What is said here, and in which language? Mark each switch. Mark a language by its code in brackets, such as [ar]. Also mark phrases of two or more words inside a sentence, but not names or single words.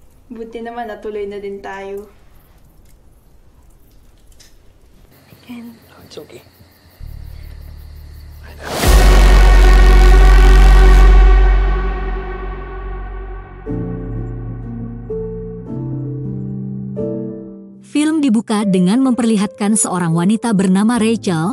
[tl] Buti naman natuloy na din tayo. Ken. [en] It's okay. [id] Film dibuka dengan memperlihatkan seorang wanita bernama Rachel.